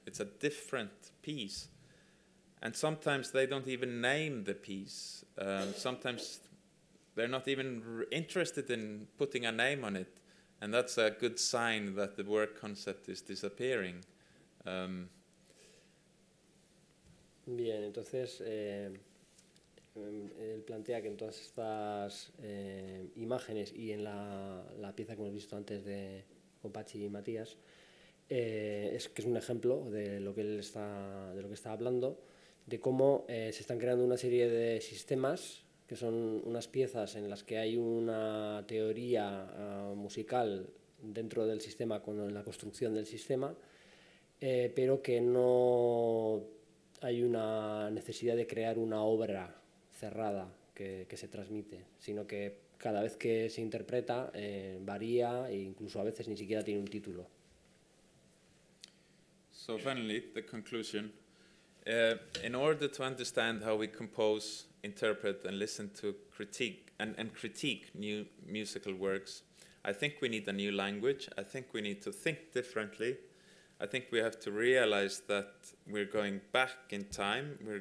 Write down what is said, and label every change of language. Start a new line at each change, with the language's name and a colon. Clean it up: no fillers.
English: It's a different piece, and sometimes they don't even name the piece. Sometimes they're not even interested in putting a name on it, and that's a good sign that the work concept is disappearing.
Spanish: Bien, entonces él plantea que en todas estas imágenes y en la pieza que hemos visto antes de Pachi y Matías, es un ejemplo de lo que él está hablando, de cómo se están creando una serie de sistemas que son unas piezas en las que hay una teoría musical dentro del sistema, con la construcción del sistema, pero que no hay una necesidad de crear una obra cerrada que se transmite, sino que cada vez que se interpreta varía e incluso a veces ni siquiera tiene un título.
English: So finally, the conclusion. In order to understand how we compose, interpret, and listen to critique and critique new musical works, I think we need a new language. I think we need to think differently. I think we have to realize that we're going back in time.